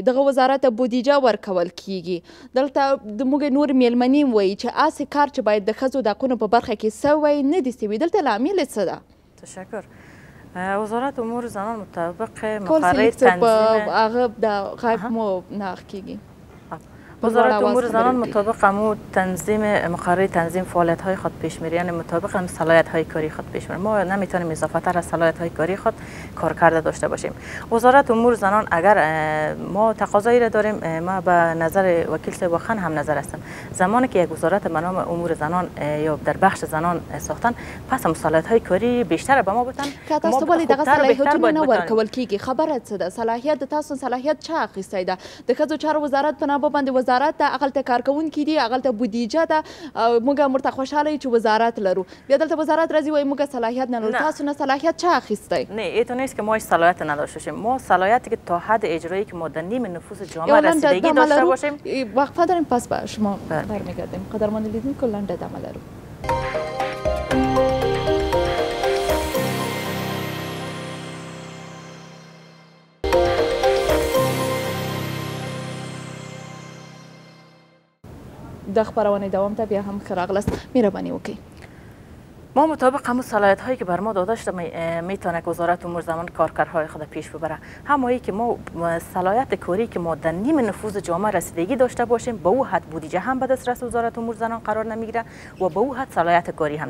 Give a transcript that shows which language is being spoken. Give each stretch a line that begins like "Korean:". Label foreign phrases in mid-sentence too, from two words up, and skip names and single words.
Pashto: دغه وزارت ته بودیجه ورکول کیږي. دلته د موږ نور میلمنې وایي چې هسې کار چې باید د ښځو د حقونو په برخه کې سوی نه دي سوي. دلته لامل څه ده؟ تشکر.
Persian: وزارت امور زنان مطابق مقرره تنظیم
Pashto: هغه د غږ مو نه کیږي.
Persian: وزارت امور زنان مطابق امو تنظیم مقرره تنظیم فعالیت های خود پیش میره، یعنی مطابق هم صلاحیت های کاری خود پیش میره. ما نمیتونیم اضافه تر از صلاحیت های کاری خود کار کرده داشته باشیم. وزارت امور زنان اگر ما تقاضایی را داریم، ما به نظر وکیل صاحب واخان هم نظر هستم، زمانی که یک وزارت به نام امور زنان یا در بخش زنان ساختن، پس هم صلاحیت های کاری بیشتر به ما بدن.
Pashto: که تاسو ولې دغه صلاحیتونه نه ورکول کیږي؟ خبره څه ده؟ صلاحیت د تاسو صلاحیت چا اخیستی ده؟ د ښځو چارو وزارت په نامه باندې وزارت ده، هغلته کارکوونکي دي، هغلته بودیجه ده. موږ ورته خوشحاله یو چې وزارت لرو. بیا دلته وزارت راځي وایي موږ صلاحیت نه لرو. تاسو نه صلاحیت چا اخیستی؟
Persian: نه ایتو نیست که ما هیچ صلاحیت نداشته باشیم. ما صلاحیتی که تا حد اجرایی که ما در نیم نفوذ جامعه رسیدگی داشته باشیم. وقفه داریم، پس به شما برمیگردیم.
Pashto: قدرمن لیدونکو لنډه دمه لرو. د خبرونې دوام ته بیا هم ښه راغلاست. مهرباني وکړئ.
Persian: ما مطابق همون صلاحیت هایی که بر ما داده شده میتونه که وزارت امور زنان کارکرهای خود پیش ببره. همایی که ما صلاحیت کاری که ما در نیم نفوذ جامعه رسیدگی داشته باشیم، به او حد بودجه هم به دسترس وزارت امور زنان قرار نمیگیره و به او حد صلاحیت کاری هم.